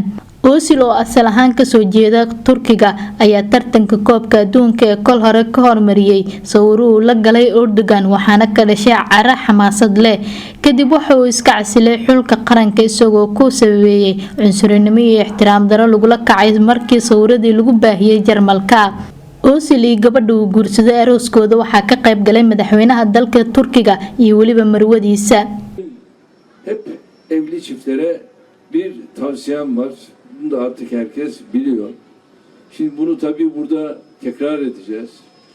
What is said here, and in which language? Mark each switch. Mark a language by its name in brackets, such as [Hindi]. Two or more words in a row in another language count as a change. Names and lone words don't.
[Somali] Özil oo asal ahaan ka soo jeeda Turkiga ayaa tartanka koobka adduunka ee kol hore ka hormariyay sawir uu la galay Erdogan waxaana ka dhashay cara xamaasad leh kadib waxa uu iska casilay xulka qaranka isagoo ku sababeeyay cunsurinimo iyo ixtiraam darro lagula kacay markii sawiradii lagu baahiyay Jarmalka. Özil iyo gabadha uu guursaday arooskooda waxaa ka qayb galay madaxweynaha dalka Turkiga iyo waliba marwadiisa. [Turkish] Hep evli çiftlere bir tavsiyem var. Bunu da artık herkes biliyor. Şimdi bunu tabii burada tekrar edeceğiz.